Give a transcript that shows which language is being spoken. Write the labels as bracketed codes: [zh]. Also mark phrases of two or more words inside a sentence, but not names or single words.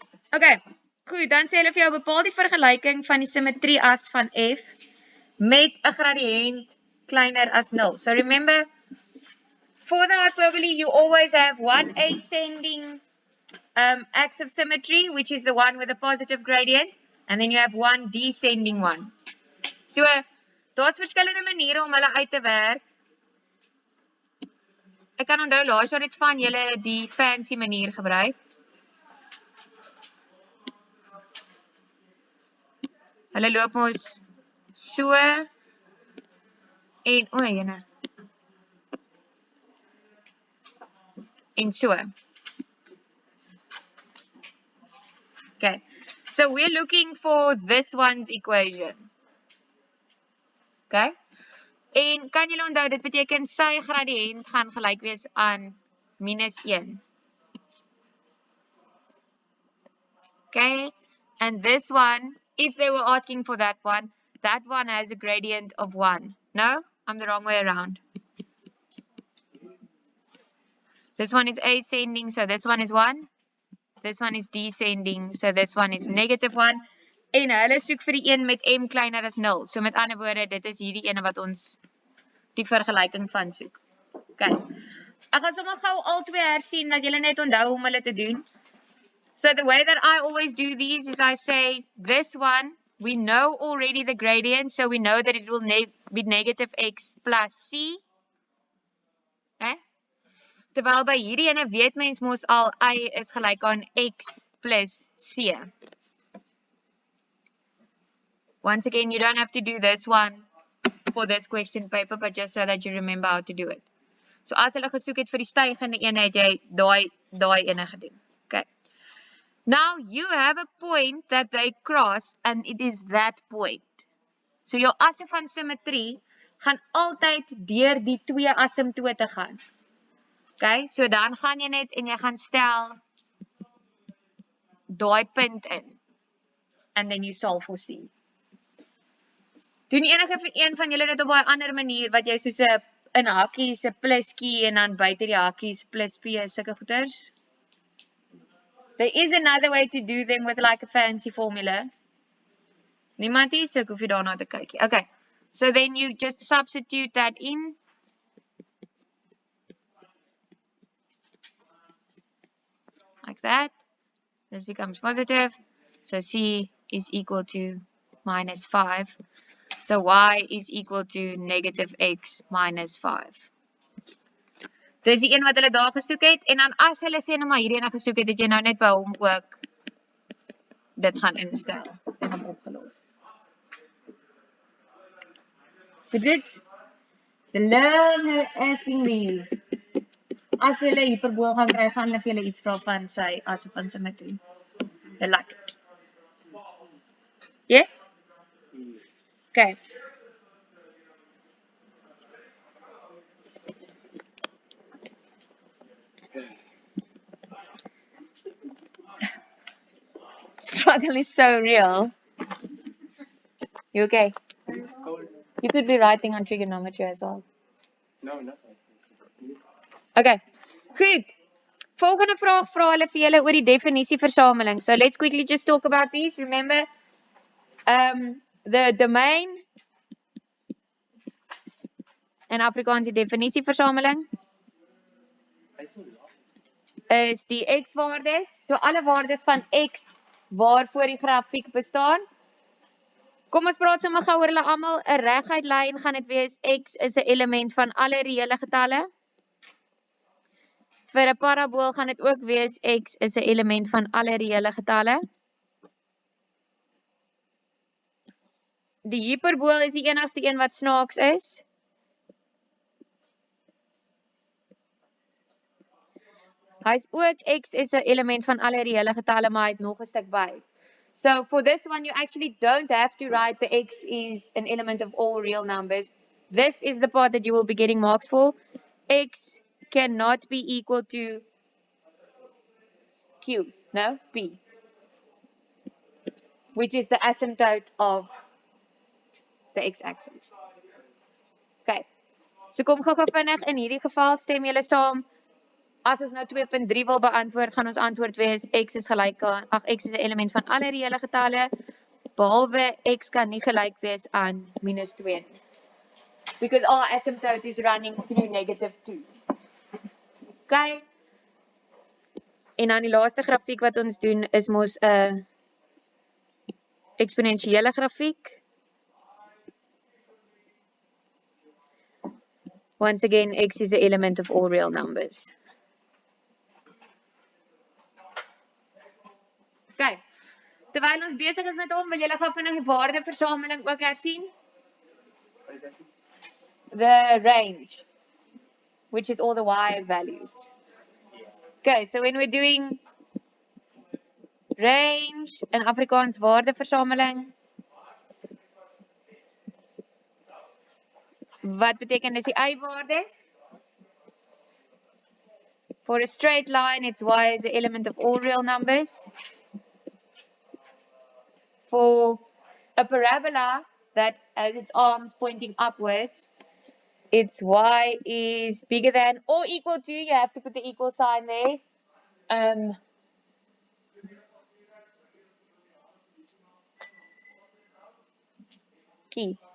[af] Okay, goed, dan sê hulle vir jou bepaal die vergelyking van die symmetrie as van F met 'n gradiënt kleiner as 0. [en] So remember, for the hyperbole, you always have one ascending axis of symmetry, which is the one with a positive gradient, and then you have one descending one. [af] So, daar's verskillende maniere om hulle uit te werk. Ek kan onthou laas jaar het van julle die fancy manier gebruik. Hulle loop mos so en jene. En so. Okay. [en] So we're looking for this one's equation. Okay? [af] En kan julle onthou dit beteken sy gradiënt gaan gelyk wees aan -1. Okay? [en] And this one, if they were asking for that one has a gradient of 1. No? I'm the wrong way around. This one is ascending, so this one is 1. This one is descending, so this one is -1. [af] En hulle soek vir die een met m kleiner as 0. So met ander woorde, dit is hierdie ene wat ons die vergelyking van soek. Okay. Ek gaan sommer gou al twee hersien dat julle net onthou om hulle te doen. [en] So the way that I always do these is I say this one, we know already the gradient, so we know that it will be negative x plus c. Okay? [af] Terwyl by hierdie ene weet mens mos al y is gelyk aan x plus c. [en] Once again, you don't have to do this one for this question paper, but just so that you remember how to do it. [af] So as hulle gesoek het vir die stygende ene, het jy daai ene gedoen. Okay. [en] Now you have a point that they cross and it is that point. [af] So jou asse van symmetrie gaan altyd deur die twee asymptote gaan. Okay, so dan gaan jy net en jy gaan stel daai punt in. [en] And then you solve for C. [af] Doen enige vir een van julle dit op 'n ander manier wat jy soos 'n in hakkies 'n pluskie en dan buite die hakkies plus P sulke goeters? [en] There is another way to do them with like a fancy formula. [af] Niemand is, so ek hoef jy daarna te kyk. [en] Okay, so then you just substitute that in. Like that. This becomes positive. So C is equal to -5. So Y is equal to negative X minus 5. [af] Dis die een wat hulle daar gesoek het. En dan as hulle sê nou maar hierdie ene gesoek het, het jy nou net by hom ook dit gaan instel en hom opgelos. [en] But the learner asking these. [af] As hulle hyperbool gaan kry, gaan hulle vir julle iets vra van sy asse van symmetrie. [en] They like it. Yeah? Okay. Struggle is so real. You okay? You could be writing on trigonometry as well. No, nothing. [af] Okay. Goed. Volgende vraag vra hulle vir julle oor die definisieversameling. [en] So let's quickly just talk about these. Remember, the domain in Afrikaans [af] die definisieversameling is die x-waardes. So alle waardes van x waarvoor die grafiek bestaan. Kom ons praat sommer gou oor hulle almal. 'n Reguit lyn gaan dit wees x is 'n element van alle reële getalle. Vir 'n parabool gaan dit ook wees x is 'n element van alle reële getalle. Die hiperbool is die enigste een wat snaaks is. Hy's ook x is 'n element van alle reële getalle, maar hy het nog 'n stuk by. [en] So for this one, you actually don't have to write the x is an element of all real numbers. This is the part that you will be getting marks for. X cannot be equal to Q, no, P, which is the asymptote of the x-axis. [af] Okay, so kom gou vinnig, in hierdie geval stem julle saam. As ons nou 2.3 wil beantwoord, gaan ons antwoord wees x is gelyk aan, x is 'n element van alle reële getalle, behalwe x kan nie gelyk wees aan -2 nie. [en] Because our asymptote is running through -2. Okay. [af] En dan die laaste grafiek wat ons doen is mos 'n eksponensiële grafiek. [en] Once again, x is an element of all real numbers. Okay. [af] Terwyl ons besig is met hom, wil julle gou vinnig die waardeversameling ook hersien? [en] The range, which is all the y values. Okay, so when we're doing range in Afrikaans waardeversameling, [af] wat beteken dis die y-waardes? [en] For a straight line, it's y is the element of all real numbers. For a parabola that has its arms pointing upwards, its y is bigger than or equal to, you have to put the equal sign there, key.